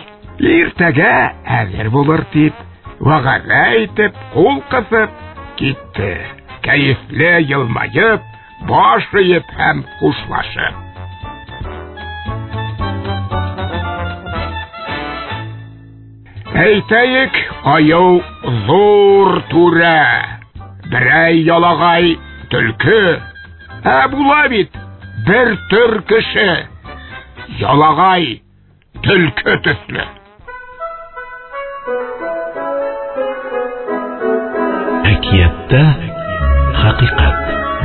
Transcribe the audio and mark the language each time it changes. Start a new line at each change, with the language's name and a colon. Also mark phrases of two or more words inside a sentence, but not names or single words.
Bashkir: Иртәгә әҙер булыр тип, вәғәҙә итеп, ҡул ҡыҫып китте. Кәйефле йылмайып, баш эйеп һәм хушлашып. Әйтәйек, аю зур түрә, берәй ялагай төлке.
Tatar: Була бит бер төр кеше, ялагай төлке төслө. Әкиятта хакыйкать.